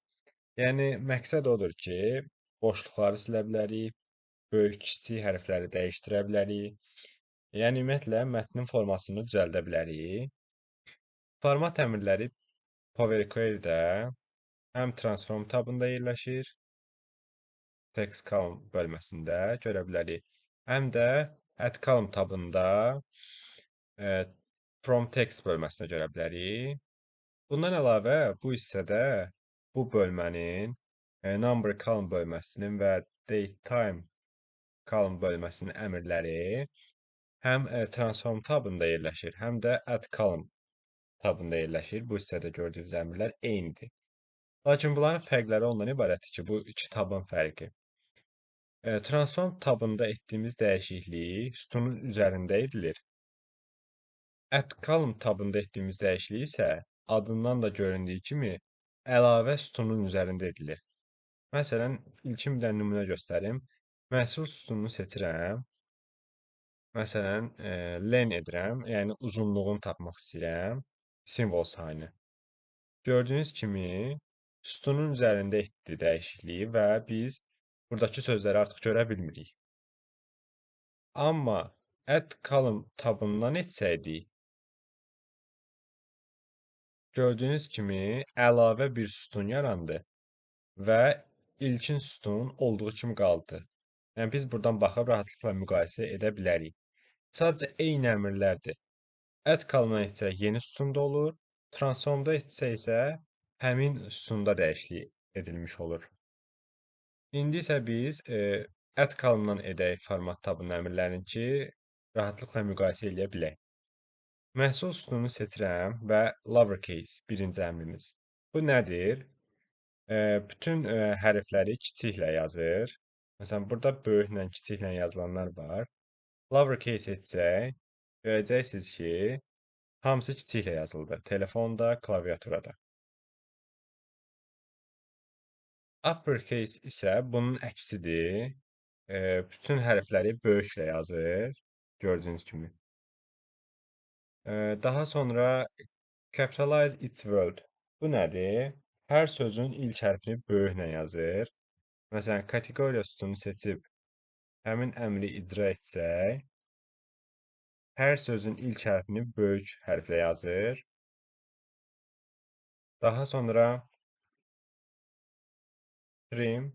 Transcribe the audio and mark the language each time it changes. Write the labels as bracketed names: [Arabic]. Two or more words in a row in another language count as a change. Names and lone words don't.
[Azerbaijani] Yəni məqsəd odur ki, boşluqları silə bilərik, böyük, kiçik hərfləri dəyişdirə bilərik. Yəni ümumiyyətlə mətnin formasını düzəldə bilərik. Format əmrləri Power Query-də həm transform tabında yerləşir, [English] text column [Azerbaijani] bölməsində görə bilərik. Həm də [English] add column [Azerbaijani] tabında e, [English] from text [Azerbaijani] bölməsinə görə bilərik. Bundan əlavə bu hissədə bu bölmənin [English] number column [Azerbaijani] bölməsinin və [English] date time column [Azerbaijani] bölməsinin əmrləri həm transform tabında yerləşir, həm də [English] add column [Azerbaijani] tabında yerləşir. Bu hissədə gördüyünüz əmrlər eynidir. Lakin bunların fərqləri ondan ibarətdir ki, bu iki tabın fərqi. Transform tabında etdiyimiz dəyişiklik sütunun üzərində edilir. [English] Add column [Azerbaijani] tabında etdiyimiz dəyişiklik isə adından da göründüyü kimi əlavə sütunun üzərində edilir. Məsələn, ilkin bir nümunə göstərim. Məhsul sütununu seçirəm. Məsələn, len edirəm, yəni uzunluğunu tapmaq istəyirəm, simvol sayını. Gördüyünüz kimi sütunun üzərində etdi dəyişikliyi və biz buradakı sözləri artıq görə bilmirik. Amma [English] add column [Azerbaijani] tabından etsəydik, gördüyünüz kimi əlavə bir sütun yarandı və ilkin sütun olduğu kimi qaldı. Yəni biz buradan baxıb rahatlıqla müqayisə edə bilərik. Sadəcə eyni əmrlərdir. [English] Add column- [Azerbaijani] dan etsək yeni sütunda olur, transformda etsək isə həmin sütunda dəyişiklik edilmiş olur. İndi isə biz [English] add column- [Azerbaijani] dan edək format tabının əmrlərini ki, rahatlıqla müqayisə edə bilək. Məhsul sütununu seçirəm və lowercase birinci əmrimiz. Bu nədir? Bütün hərfləri kiçiklə yazır. Məsələn, burada böyüklə, kiçiklə yazılanlar var. Lowercase etsək, görəcəksiniz ki, hamısı kiçiklə yazıldı. Telefonda, klaviaturada. Uppercase isə bunun əksidir. Bütün hərfləri böyüklə yazır, gördüyünüz kimi. Daha sonra [English] capitalize its word. [Azerbaijani] Bu nədir? Hər sözün ilk hərfini böyüklə yazır. Məsələn, kateqoriya sütununu seçib həmin əmri icra etsək, hər sözün ilk hərfini böyük hərflə yazır. Daha sonra trim.